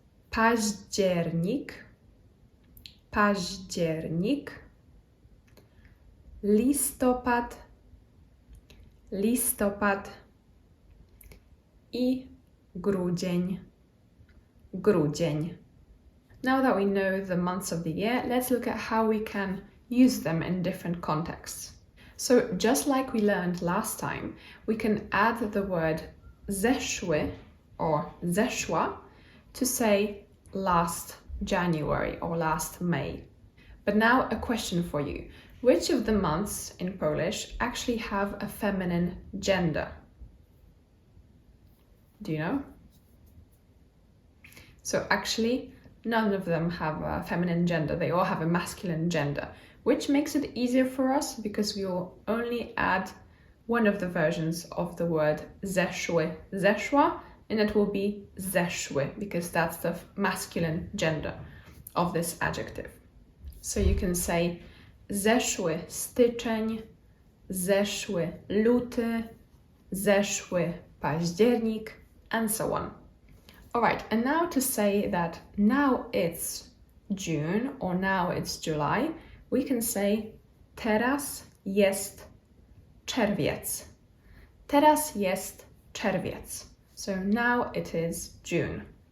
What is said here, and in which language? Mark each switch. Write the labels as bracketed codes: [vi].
[pl] Październik, październik. Listopad, listopad i grudzień, grudzień. [en] Now that we know the months of the year, let's look at how we can use them in different contexts. So just like we learned last time, we can add the word zeszły or zeszła to say last January or last May. But now a question for you. Which of the months in Polish actually have a feminine gender? Do you know? So actually, none of them have a feminine gender. They all have a masculine gender, which makes it easier for us because we will only add one of the versions of the word zeszły, zeszła, and it will be zeszły because that's the masculine gender of this adjective. So you can say [pl] zeszły styczeń, zeszły luty, zeszły październik, [en] and so on. Alright, and now to say that now it's June or now it's July, we can say [pl] teraz jest czerwiec. Teraz jest czerwiec. [en] So now it is June.